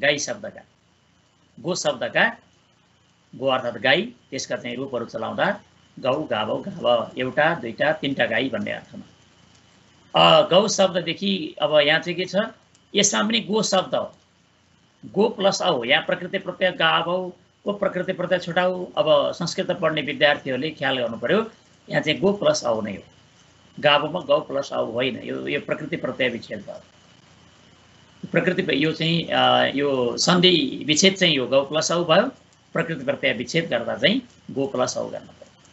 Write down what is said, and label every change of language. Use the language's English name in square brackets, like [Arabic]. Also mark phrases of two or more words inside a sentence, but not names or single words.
[Nepali] गाई शब्दका, गो शब्दका, गो अर्थात् गाई, त्यसका चाहिँ रूपहरू चलाउँदा गौ गावो गाव, एउटा दुईटा तीनटा गाई भन्ने अर्थमा। गौ शब्ददेखि अब यहाँ चाहिँ के छ, यसमा पनि गो शब्द हो, गो प्लस औ, यहाँ प्रकृति प्रत्यय गावौ को प्रकृति प्रत्यय छुटाऊ। अब संस्कृत पढ्ने विद्यार्थीहरूले ख्याल गर्नु पर्यो, यहाँ चाहिँ गो प्लस औ नै हो, गावोमा गौ प्लस औ होइन, यो प्रकृति प्रत्यय विच्छेद भयो। प्रकृति यो चाहिँ यो सन्धि विच्छेद चाहिँ यो गौ प्लस औ भयो, प्रकृति प्रत्यय विच्छेद गर्दा चाहिँ गो प्लस औ गर्नु पर्यो।